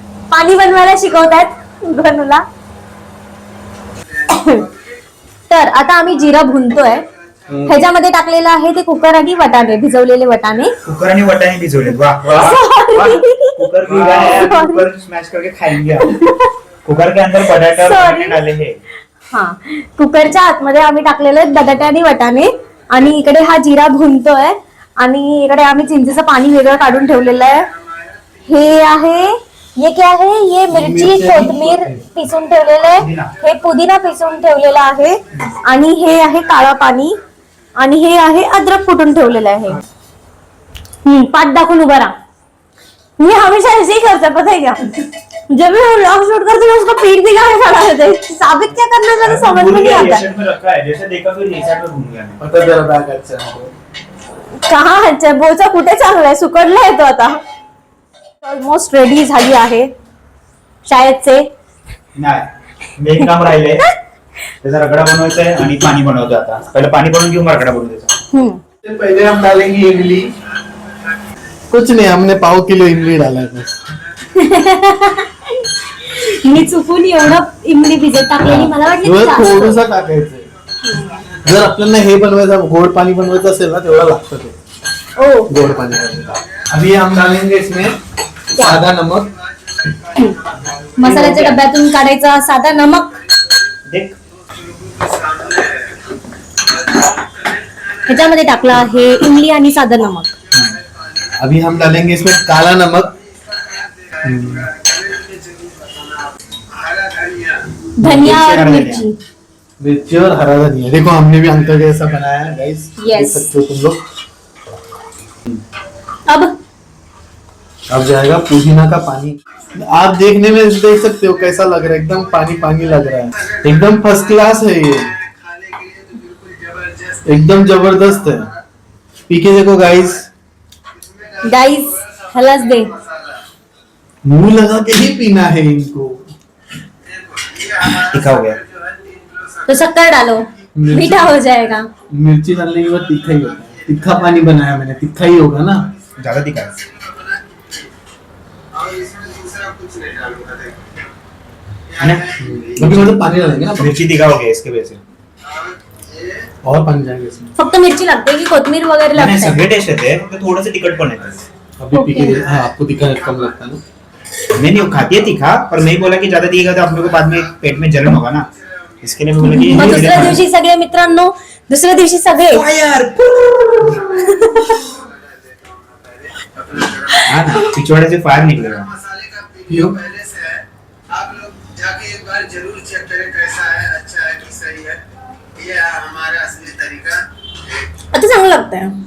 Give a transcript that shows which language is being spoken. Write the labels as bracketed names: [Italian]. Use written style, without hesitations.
[Marathi] पाणी बनवायला शिकवतात गणूला. तर आता आम्ही जिरा भुनतोय. ह्याच्यामध्ये टाकलेलं आहे ते कुकर आणि वटाणे, भिजवलेले वटाणे. कुकर आणि वाटाणे भिजवले. वाह वाह वाह. [Hindi] कुकर भी है, कुकर स्मैश करके खाएंगे हम. कुकर के अंदर बटाटे और [English] Sorry. [Hindi] वटाणे डाले हैं. [Marathi] हा कुकरच्या आतमध्ये आम्ही टाकलेले आहेत बटाटे आणि वटाणे. आणि इकडे हा जिरा भुनतोय. आणि इकडे आम्ही चिंचेचं पाणी वेगळं काढून ठेवलेलं आहे. हे आहे [Hindi] ये क्या है, [Marathi] ये मिरची कोथिंबीर पिसून ठेवलेलं आहे. हे पुदिना पिसून ठेवलेला आहे. आणि हे आहे काळा पाणी. आणि हे आहे अद्रक कुटून ठेवलेलं आहे. पाठ दाखवून उभा राहा. [Hindi] मी हमेशा ऐसे ही करता पता है क्या, जब मैं व्लॉग शूट करती हूँ उसका पीठ दिखाने खड़ा रहता है. साबित क्या करना चाहता समझ में नहीं आता. में रखा है जैसे देखा फिर ये साइड में घूम गया. [Marathi] आता जरा बॅग अच्छा. [Hindi] कहा अच्छा [Marathi] बोचा कुठे चांगला आहे, सुकडला येतो आता. ऑलमोस्ट रेडी झाली आहे शाळेचे. नाही मी एक काम राहिले, त्याचा रगडा बनवायचा आहे आणि पाणी बनवतो. आता पहिले पाणी बनवून घेऊन रगडा बनवून द्यायचा. [Hindi] पहले हम डालेंगे इमली. कुछ नहीं, हमने पाव किलो इमली डाला है बस. [Marathi] मी चुकून एवढं इमली भिजत टाकलेली, मला वाटलं की जास्त. थोडंसं टाकायचं. जर आपल्याला हे बनवायचं गोड पाणी बनवायचं असेल ना तेवढा लागतं ते ओ गोड पाणी. [Hindi] अभी हम डालेंगे इसमें सादा नमक. [Marathi] मसाल्याच्या डब्यातून काढायचा साधा नमक. [Hindi] देख [Marathi] ह्याच्यामध्ये टाकला आहे इमली आणि साधा नमक. [Hindi] अभी हम डालेंगे इसमें काला नमक. धनिया और मिर्ची. मिर्ची और हरा धनिया. देखो हमने भी अंकल जैसा बनाया है गाइस. Yes. देख सकते हो तुम लोग. अब अब जाएगा पुदीना का पानी। आप देखने में देख सकते हो कैसा लग रहा है, एकदम पानी पानी लग रहा है, एकदम फर्स्ट क्लास है ये, एकदम जबरदस्त है। पी के देखो गाइस, गाइस हलस दे। मुंह लगा के ही पीना है इनको। तीखा हो गया। तो शक्कर डालो, मीठा हो जाएगा। मिर्ची डालने के बाद तीखा ही होगा, तीखा पानी बनाया मैंने, तीखा ही होगा ना। ज्यादा तीखा है। है ना? अभी मतलब पानी डालेंगे ना, मिर्ची तीखा हो गया इसके वजह से। और पानी जाएगा इसमें। [Marathi] फक्त मिरची लागते की कोथमीर वगैरे [Hindi] नहीं, [Marathi] लागते? सगळे टेस्ट येते, फक्त थोडंसं तिखट पण येतं। [Hindi] अभी पी के हाँ, आपको तीखा कम लगता है ना। नहीं खाती है तीखा, पर मैं बोला कि ज्यादा तीखा तो आप लोगों को बाद में पेट में जलन होगा ना, इसके लिए मैं बोला कि [Marathi] मग दुसऱ्या दिवशी सगळे मित्रांनो, दुसऱ्या दिवशी सगळे [Hindi] हाँ ना, पिछवाड़े से फायर निकलेगा। क्यों? आप लोग जाके एक बार जरूर चेक करें कैसा है, अच्छा है कि सही है। ये है हमारा असली तरीका। [Marathi] आता चांगलं लागतंय।